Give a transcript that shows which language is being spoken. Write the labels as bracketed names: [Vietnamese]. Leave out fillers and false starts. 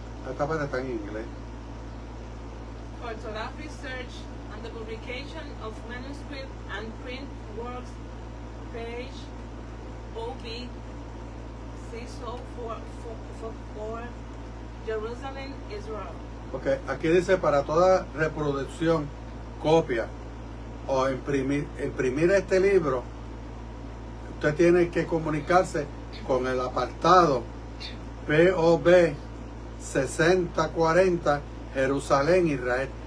[Spanish] Esta parte está en inglés. [English] For Torah research and the publication of manuscript and print works, page OB 6044, Jerusalem, Israel. [Spanish] Porque aquí dice para toda reproducción, copia o imprimir este libro, usted tiene que comunicarse con el apartado POB 6040, Jerusalén, Israel.